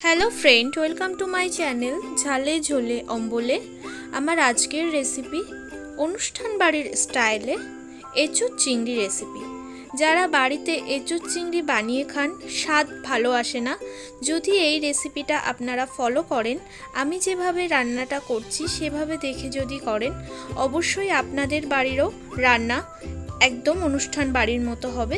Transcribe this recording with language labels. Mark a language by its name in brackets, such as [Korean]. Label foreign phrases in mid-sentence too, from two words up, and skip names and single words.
[English] Hello friend, welcome to my channel झाले झोले अम्बले। [Bangla] আমার আজকের রেসিপি অনুষ্ঠান বাড়ির স্টাইলে এঁচোড় চিংড়ি রেসিপি। যারা বাড়িতে এঁচোড় চিংড়ি বানিয়ে খান, স্বাদ ভালো আসে না। যদি এই রেসিপিটা আপনারা ফলো করেন, আমি যেভাবে রান্নাটা করছি সেভাবে দেখে যদি করেন, অবশ্যই আপনাদের বাড়িরও রান্না একদম অনুষ্ঠান বাড়ির মতো হবে।